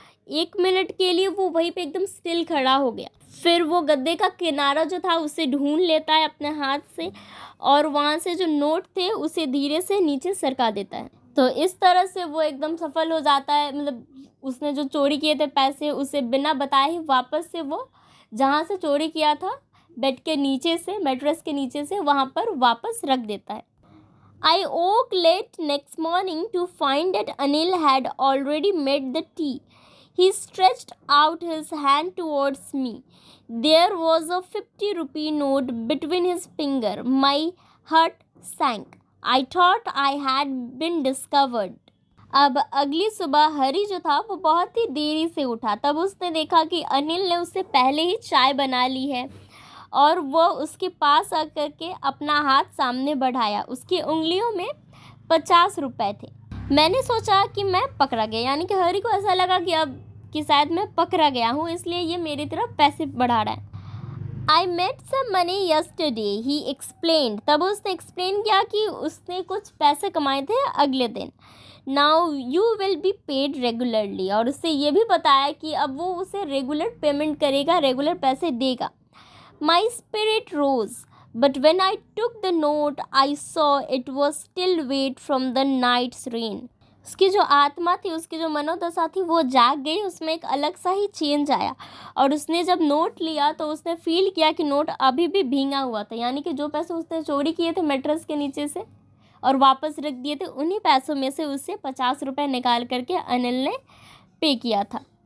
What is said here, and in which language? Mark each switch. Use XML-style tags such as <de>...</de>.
<hi>1 minute के लिए वो वहीं पे एकदम स्टिल खड़ा हो गया। फिर वो गद्दे का किनारा जो था उसे ढूंढ लेता है अपने हाथ से और वहाँ से जो नोट थे उसे धीरे से नीचे सरका देता है। तो इस तरह से वो एकदम सफल हो जाता है। मतलब उसने जो चोरी किए थे पैसे उसे बिना बताए ही वापस से वो जहाँ से चोरी किया था बेड के नीचे से, मैट्रेस के नीचे से, वहाँ पर वापस रख देता है।</hi> <en>I woke late next morning to find that Anil had already made the tea. He stretched out his hand towards me. There was a 50 rupee note between his fingers. My heart sank. I thought I had been discovered.</en> <hi>अब अगली सुबह हरी जो था वो बहुत ही देरी से उठा। तब उसने देखा कि अनिल ने उससे पहले ही चाय बना ली है और वो उसके पास आकर के अपना हाथ सामने बढ़ाया। उसकी उंगलियों में 50 रुपए थे। मैंने सोचा कि मैं पकड़ा गया, यानी कि हरी को ऐसा लगा कि शायद मैं पकड़ा गया हूँ, इसलिए ये मेरी तरफ पैसे बढ़ा रहा है।</hi> <en>I made some money yesterday, he explained.</en> <hi>तब उसने एक्सप्लेन किया कि उसने कुछ पैसे कमाए थे अगले दिन।</hi> <en>Now you will be paid regularly,</en> <hi>और उससे ये भी बताया कि अब वो उसे रेगुलर पेमेंट करेगा, रेगुलर पैसे देगा।</hi> <en>My spirit rose, but when I took the note, I saw it was still wet from the night's rain.</en> <hi>उसकी जो आत्मा थी, उसकी जो मनोदशा थी वो जाग गई। उसमें एक अलग सा ही चेंज आया और उसने जब नोट लिया तो उसने फील किया कि नोट अभी भी भींगा हुआ था, यानी कि जो पैसे उसने चोरी किए थे मैट्रेस के नीचे से और वापस रख दिए थे, उन्हीं पैसों में से उससे 50 रुपये निकाल करके अनिल ने पे किया था।</hi>